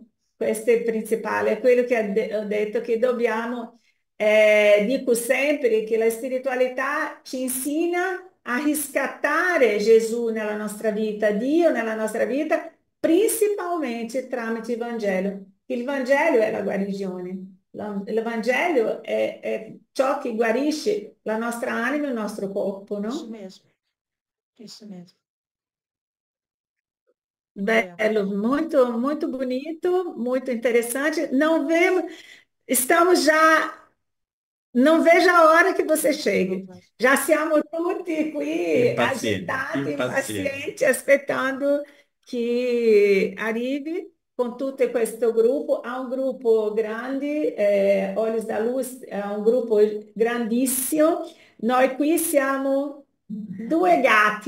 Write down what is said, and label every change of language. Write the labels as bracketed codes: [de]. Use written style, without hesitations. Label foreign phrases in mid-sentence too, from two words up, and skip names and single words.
[it] Questo è il principale, è quello che ho detto che dobbiamo, dico sempre che la spiritualità ci insegna a riscattare Gesù nella nostra vita, Dio nella nostra vita, principalmente tramite il Vangelo. Il Vangelo è la guarigione. Il Vangelo è ciò che guarisce la nostra anima e il nostro corpo, [pt] Isso [it] no? [pt] mesmo, isso mesmo. É, Bello, muito, muito bonito, muito interessante. Não vemos, estamos já, não vejo a hora que você não chegue. vai. [it] Já siamo tutti qui Impazienti, agitati, impazienti. impazienti, aspettando che arrivi con tutto questo gruppo. Ha un gruppo grande, Olhos da Luz, è un gruppo grandissimo. Noi qui siamo due gatti.